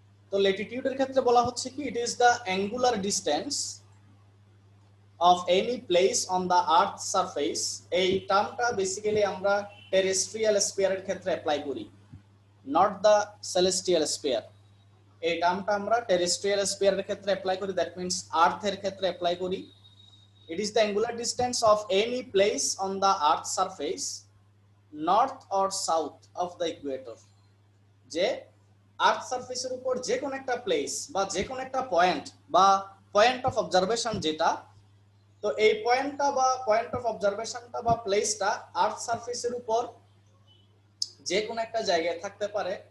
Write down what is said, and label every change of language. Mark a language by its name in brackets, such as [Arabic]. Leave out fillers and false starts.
[Bangla] তো ল্যাটিটিউডের ক্ষেত্রে বলা হচ্ছে কি, [English] It is the angular distance of any place on the earth surface. [Bangla] এই টার্মটা বেসিক্যালি আমরা টেরেস্ট্রিয়াল স্ফিয়ারের ক্ষেত্রে অ্যাপ্লাই করি, [English] Not the celestial sphere. [Bangla] এই টার্মটা আমরা টেরেস্ট্রিয়াল স্ফিয়ারের ক্ষেত্রে অ্যাপ্লাই করি, দ্যাট মিন্স আর্থের ক্ষেত্রে অ্যাপ্লাই করি। [English] It is the angular distance of any place on the earth's surface north or south of the equator. [Bangla] যে আর্থ সারফেসের উপর যে কোন একটা প্লেস বা যে কোন একটা পয়েন্ট বা পয়েন্ট অফ অবজারভেশন যেটা, তো এই পয়েন্টটা বা পয়েন্ট অফ অবজারভেশনটা বা প্লেসটা আর্থ সারফেসের উপর যে কোন একটা জায়গায় থাকতে পারে।